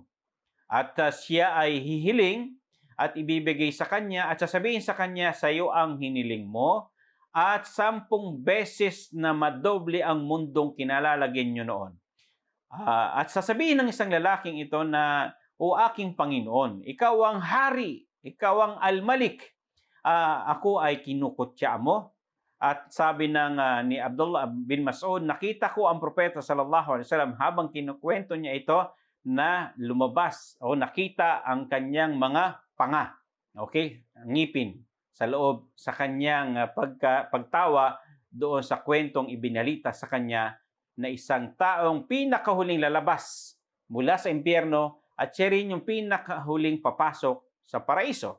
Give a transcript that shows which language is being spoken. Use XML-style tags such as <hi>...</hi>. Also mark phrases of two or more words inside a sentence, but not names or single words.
<tl>At siya ay hihiling at ibibigay sa kanya at sasabihin sa kanya, sa iyo ang hiniling mo at 10 beses na madoble ang mundong kinalalagyan nyo noon. At sasabihin ng isang lalaking ito na, o aking Panginoon, ikaw ang hari, ikaw ang al-Malik, ako ay kinukutya mo. At sabi ni Abdullah bin Mas'ud, nakita ko ang propeta</tl> <ar>صلى الله عليه وسلم</ar> <tl>habang kinukwento niya ito na lumabas o nakita ang kanyang mga panga, okay, ngipin sa loob sa kanyang pagtawa doon sa kwentong ibinalita sa kanya na isang taong pinakahuling lalabas mula sa impyerno at siya rin yung pinakahuling papasok sa paraiso.</tl>